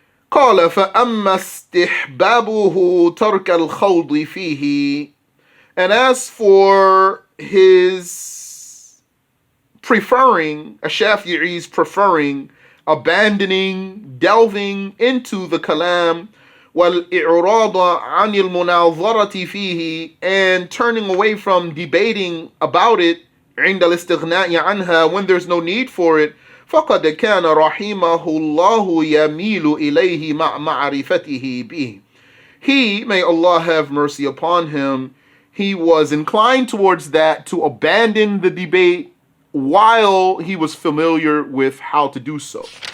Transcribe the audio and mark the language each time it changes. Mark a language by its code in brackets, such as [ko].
[ar] قال فأما استحبابه ترك الخوض فيه, [en] and as for his preferring, Ash-Shafi'i's preferring, abandoning, delving into the kalam, [ar] والإعراض عن المناظرة فيه, [en] and turning away from debating about it [ar] عند الاستغناء عنها, [en] when there's no need for it. [ar] فقد كان رحمه الله يميل إليه مع معرفته به. [en] He, may Allah have mercy upon him, he was inclined towards that, to abandon the debate while he was familiar with how to do so.